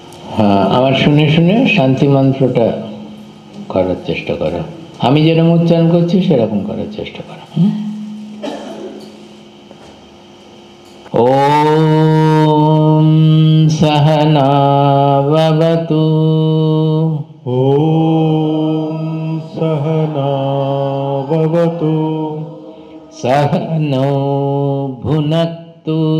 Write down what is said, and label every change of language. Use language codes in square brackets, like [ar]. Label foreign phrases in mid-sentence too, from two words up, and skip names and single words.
[bn] হ্যাঁ, আমার শুনে শুনে শান্তি মন্ত্রটা করার চেষ্টা করো। আমি যেরকম উচ্চারণ করছি সেরকম করার চেষ্টা করো। [sa] ওম সহনা ভবতু। ওম সহনা ভবতু। सहनौ भुनक्तु